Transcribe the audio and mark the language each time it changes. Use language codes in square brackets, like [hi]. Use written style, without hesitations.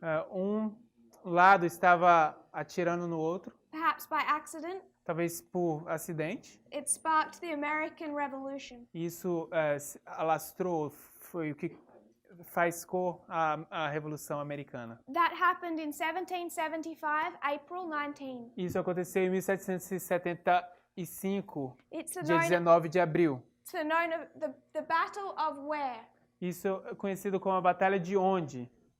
[pt] Um lado estava atirando no outro, [en] perhaps by accident. [pt] talvez por acidente. [en] It sparked the American Revolution. [pt] Isso alastrou, foi o que faz a Revolução Americana. [en] That happened in 1775, April 19. [pt] Isso aconteceu em 1775, [en] It's [pt] dia 19 de abril. [en] known of the Battle of where? [pt] Isso é conhecido como a Batalha de onde?